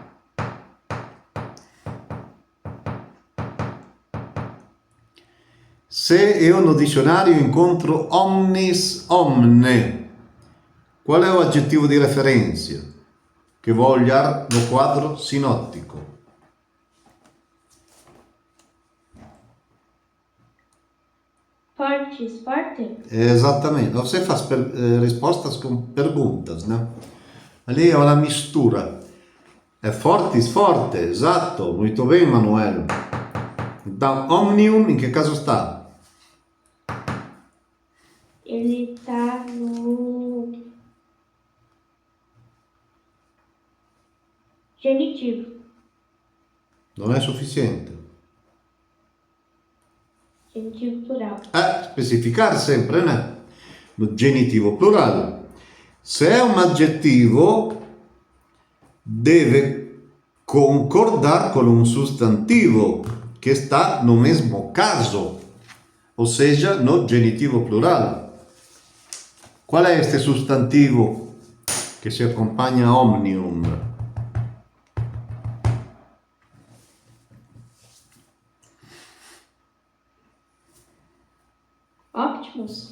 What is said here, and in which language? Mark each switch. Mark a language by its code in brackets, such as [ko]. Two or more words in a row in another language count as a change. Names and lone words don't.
[it] Se io no dizionario incontro [la] omnis omne, [it] qual è l'aggettivo di referenza che voglia no quadro sinottico? Forte. Esattamente, [pt] você faz respostas com perguntas, né? [it] Ali è una mistura. È forte, esatto, molto bene Manuel. Então, omnium in che caso sta? [pt] Ele tá no genitivo. [it] Non è sufficiente. [pt] Genitivo plural. [it] Specificare sempre, né? No genitivo plurale. Se è un aggettivo, deve concordar con un sostantivo che sta [pt] no mesmo caso, o seja, [it] no genitivo plurale. Qual è este sostantivo che si accompagna a omnium? [la] Optimus.